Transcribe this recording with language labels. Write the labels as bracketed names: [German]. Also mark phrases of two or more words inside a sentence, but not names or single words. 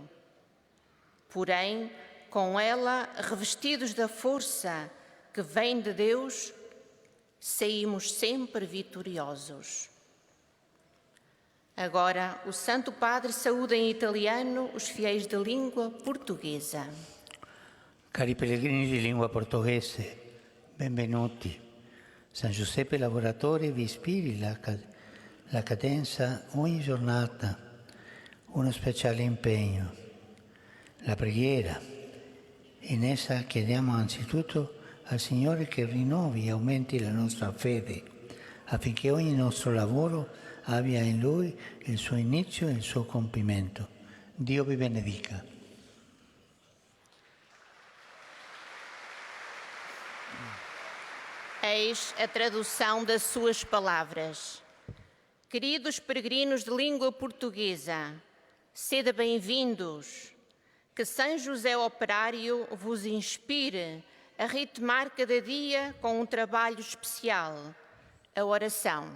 [Portuguese] Porém, com ela, revestidos da força que vem de Deus, saímos sempre vitoriosos. Agora, o Santo Padre saúda em italiano os fiéis de língua portuguesa. [Italian] Cari pellegrini di lingua portoghese, benvenuti. San Giuseppe Lavoratore vi ispiri la cadenza ogni giornata, uno speciale impegno, la preghiera. In essa chiediamo anzitutto al Signore che rinnovi e aumenti la nostra fede, affinché ogni nostro lavoro abbia in Lui il suo inizio e il suo compimento. Dio vi benedica. [Portuguese] Eis a tradução das suas palavras. Queridos peregrinos de língua portuguesa, sede bem-vindos. Que São José Operário vos inspire a ritmar cada dia com um trabalho especial, a oração.